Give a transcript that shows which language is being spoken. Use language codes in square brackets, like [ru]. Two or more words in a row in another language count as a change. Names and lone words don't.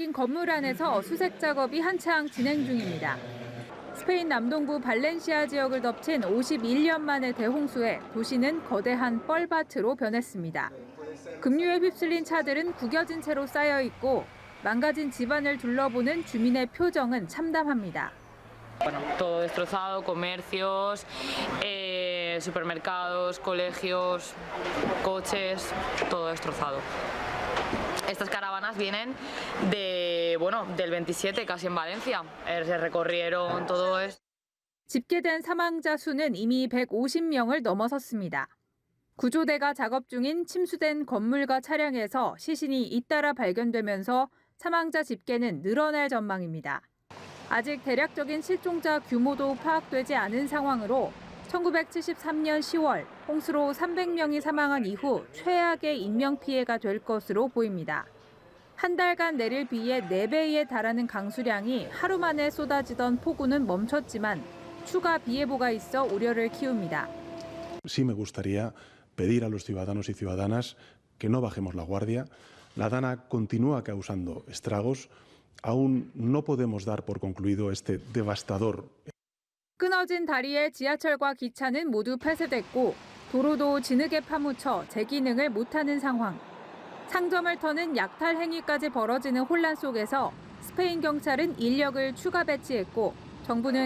[ko] 막힌 건물 안에서 수색 작업이 한창 진행 중입니다. 스페인 남동부 발렌시아 지역을 덮친 51년 만의 대홍수에 도시는 거대한 뻘밭으로 변했습니다. 급류에 휩쓸린 차들은 구겨진 채로 쌓여 있고 망가진 집안을 둘러보는 주민의 표정은 참담합니다. [es] Bueno, todo destrozado, comercios, supermercados, colegios, coches, todo destrozado. Estas caravanas vienen del 27, casi en Valencia. Se recorrieron todo esto. [ko] 집계된 사망자 수는 이미 150명을 넘어섰습니다. 구조대가 작업 중인 침수된 건물과 차량에서 시신이 잇따라 발견되면서 사망자 집계는 늘어날 전망입니다. 아직 대략적인 실종자 규모도 파악되지 않은 상황으로 1973년 10월 홍수로 300명이 사망한 이후 최악의 인명피해가 될 것으로 보입니다. 한 달간 내릴 비의 4배에 달하는 강수량이 하루 만에 쏟아지던 폭우는 멈췄지만 추가 비 예보가 있어 우려를 키웁니다. [es] Sí me gustaría pedir a los ciudadanos y ciudadanas que no bajemos la guardia. La Dana continúa causando estragos. Aún no podemos dar por concluido este devastador. [ko] 끊어진 다리에 지하철과 기차는 모두 폐쇄됐고 도로도 진흙에 파묻혀 재기능을 못하는 상황. 상점을 터는 약탈 행위까지 벌어지는 혼란 속에서 스페인 경찰은 인력을 추가 배치했고 정부는